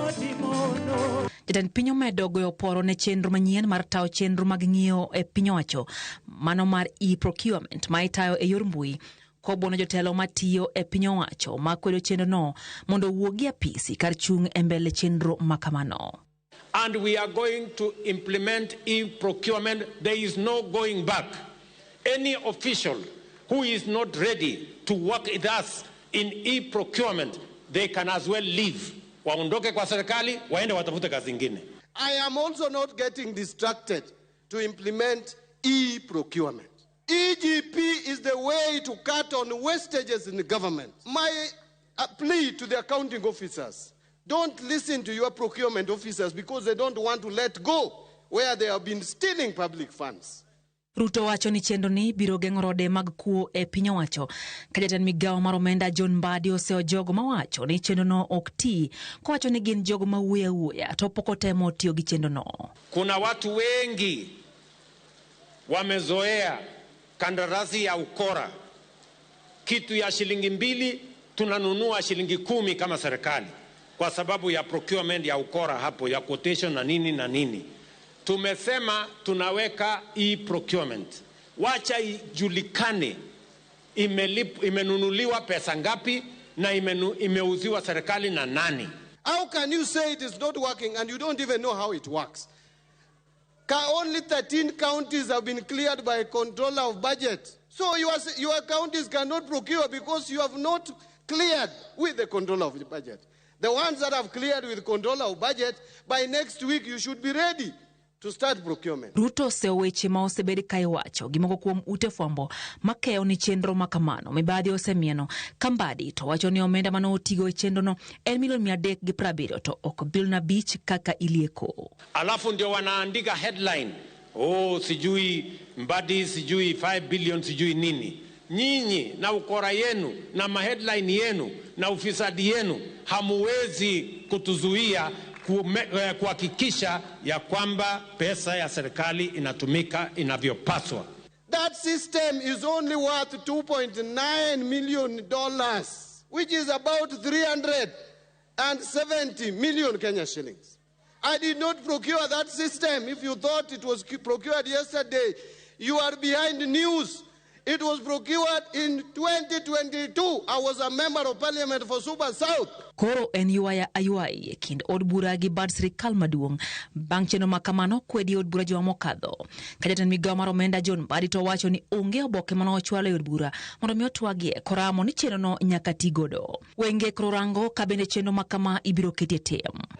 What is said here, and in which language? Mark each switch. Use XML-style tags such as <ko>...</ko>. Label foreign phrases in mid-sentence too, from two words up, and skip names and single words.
<luo>Jatend piny omedo goyo poro ne chenro manyien mar tao chenro mag ng'iewo e piny owacho mano mar e-procurement ma itayo e yor mbui kobono jotelo matiyo e piny owacho ma kwedo chenro no mondo wuogi apisi kar chung e mbele chenro makamano.</luo> <en>And we are going to implement e-procurement. There is no going back. Any official who is not ready to work with us in e-procurement, they can as well leave.</en> <sw>Waondoke kwa serikali, waende watafute kazi nyingine.</sw> <en>I am also not getting distracted to implement e-procurement. EGP is the way to cut on wastages in the government. My plea to the accounting officers, don't listen to your procurement officers because they don't want to let go where they have been stealing public funds.</en> <luo>Ruto wacho ni chenro ni biro geng'o rode mag kuo e piny owacho ka jatend migawo mar omenda John Mbadi oseo jogo mawacho ni chenro no ok ti kowacho ni gin jogo ma wuoya to pok otemo tiyo gi chenro no.</luo> <sw>Kuna watu wengi wamezoea kandarasi ya ukora, kitu ya shilingi 2 tunanunua shilingi 10 kama serikali kwa sababu ya procurement ya ukora hapo ya quotation na nini na nini. Tumesema tunaweka e-procurement. Wacha ijulikane imenunuliwa pesa ngapi na imeuziwa serikali na nani.</sw> <en>How can you say it is not working and you don't even know how it works? Only 13 counties have been cleared by controller of budget. So your counties cannot procure because you have not cleared with the controller of the budget. The ones that have cleared with controller of budget, by next week you should be ready to start procurement.</en> <luo>Ruto seo weche ma osebedi ka iwacho gimoko kuom ute fwambo makeo ni chenro makamano mibadhi osemieno Kambadi to wacho ni omenda mano otigo e chenro no en milioni 370 to ok bilioni 5 kaka ilieko.</luo> <sw>Alafu ndio wanaandika headline, sijui Mbadi sijui 5 billion sijui nini. Nyinyi na ukora yenu na maheadline yenu na ufisadi yenu hamuwezi kutuzuia kuhakikisha ya kwamba pesa ya serikali inatumika inavyopaswa.</sw> <en>That system is only worth $2.9 million, which is about 370 million Kenya shillings. I did not procure that system. If you thought it was procured yesterday, you are behind the news. It was procured in 2022. I was a member of parliament for Super South.</en> <luo>Koro en yuaya ayuai kind od bura gi bad sirikal maduong' bang' cheno makamano kwedi od bura juma mokadho. Kajatan migao mar omenda John Mbadi to wacho ni onge oboke mano ochwalo e od bura mondo mi otwagie koramo ni cheno no nyaka ti godo. Wenge koro rango ka bende cheno makama ibiro ketie tem.</luo>